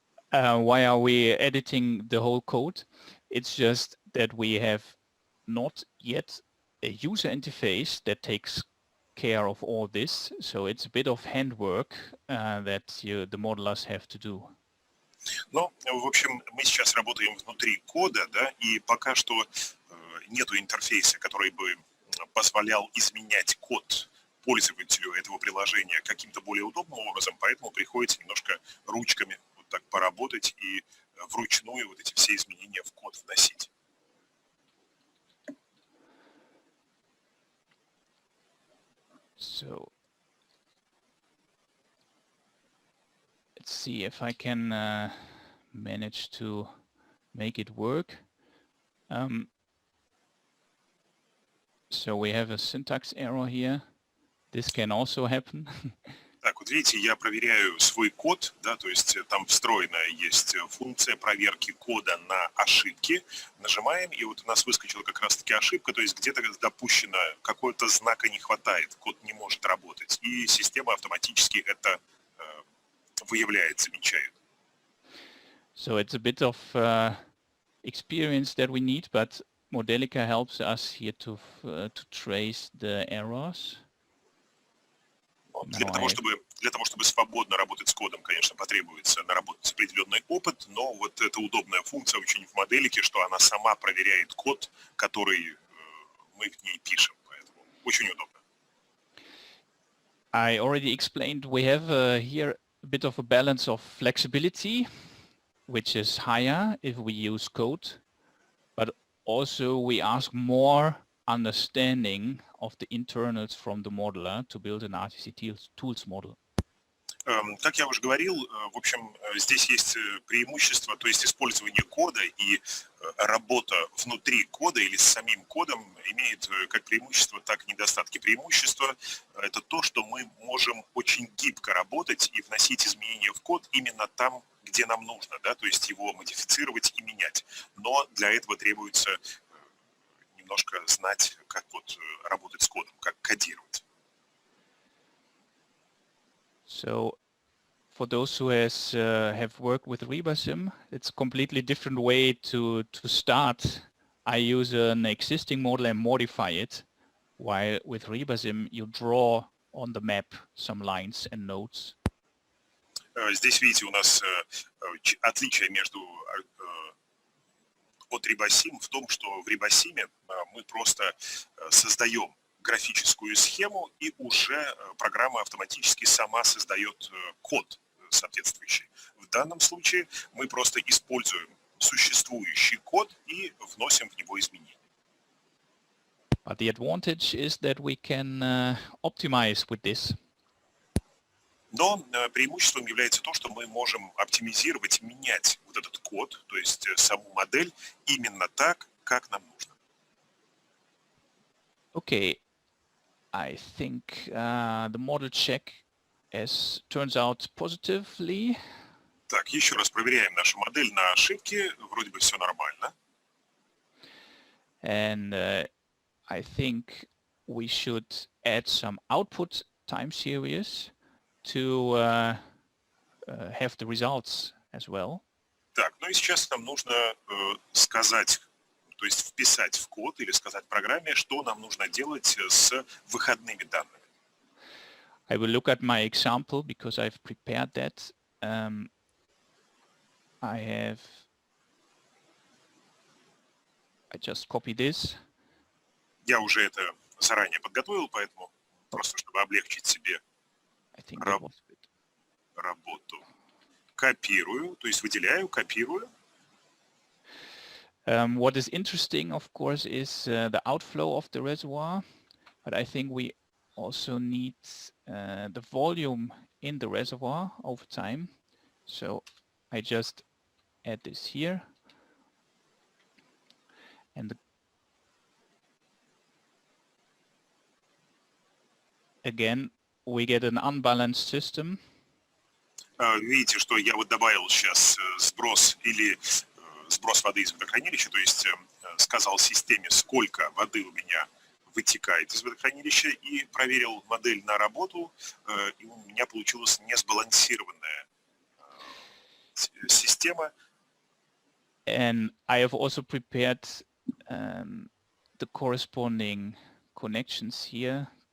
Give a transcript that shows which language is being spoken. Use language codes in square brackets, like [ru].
[en] Why are we editing the whole code? It's just that we have not yet a user interface that takes care of all this. So it's a bit of handwork that the modelers have to do. [ru] Ну, в общем, мы сейчас работаем внутри кода, да, и пока что нету интерфейса, который бы позволял изменять код пользователю этого приложения каким-то более удобным образом, поэтому приходится немножко ручками вот так поработать и вручную вот эти все изменения в код вносить. [en] So let's see if I can manage to make it work. So we have a syntax error here. This can also happen. [ru] Так, вот видите, я проверяю свой код, да, то есть там встроенная есть функция проверки кода на ошибки. Нажимаем, и вот у нас выскочила как раз-таки ошибка, то есть где-то допущено, какого-то знака не хватает, код не может работать. И система автоматически это выявляет, замечает. [en] So it's a bit of experience that we need, but Modelica helps us here to trace the errors. [ru] Для того, чтобы свободно работать с кодом, конечно, потребуется наработать определенный опыт, но вот эта удобная функция очень в Modelica, что она сама проверяет код, который мы в ней пишем, поэтому очень удобно. [en] I already explained we have here a bit of a balance of flexibility, which is higher if we use code, but also we ask more understanding of the internals from the modeler to build an RTC tools model. [ru] Как я уже говорил, в общем, здесь есть преимущество, то есть использование кода и работа внутри кода или с самим кодом имеет как преимущество, так и недостатки. Преимущество – это то, что мы можем очень гибко работать и вносить изменения в код именно там, где нам нужно, да, то есть его модифицировать и менять. Но для этого требуется немножко знать, как вот работать с кодом, как кодировать. [en] So for those who have worked with RibaSim, it's a completely different way to start. I use an existing model and modify it, while with RibaSim you draw on the map some lines and nodes. [ru] Здесь, видите, у нас отличие между от RibaSim в том, что в RibaSim мы просто создаем графическую схему, и уже программа автоматически сама создает код соответствующий. В данном случае мы просто используем существующий код и вносим в него изменения. [en] But the advantage is that we can optimize with this. [ru] Но преимуществом является то, что мы можем оптимизировать, менять вот этот код, то есть саму модель, именно так, как нам нужно. [en] Okay, I think the model check turns out positively. [ru] Так, еще раз проверяем нашу модель на ошибки. Вроде бы все нормально. [en] And I think we should add some output time series to have the results as well. [ru] Так, ну и сейчас нам нужно сказать, то есть вписать в код или сказать программе, что нам нужно делать с выходными данными. [en] I will look at my example because I've prepared that. I just copy this. [ru] Я уже это заранее подготовил, поэтому просто чтобы облегчить себе [en] I think that was good. [ru] работу. Копирую, то есть выделяю, копирую. [en] What is interesting, of course, is the outflow of the reservoir, but I think we also need the volume in the reservoir over time. So I just add this here. And again, we get an unbalanced system. [ru] Видите, что я вот добавил сейчас сброс или сброс воды из водохранилища, то есть сказал системе, сколько воды у меня вытекает из водохранилища, и проверил модель на работу, и у меня получилась несбалансированная система. [en] And I have also prepared the corresponding connections here.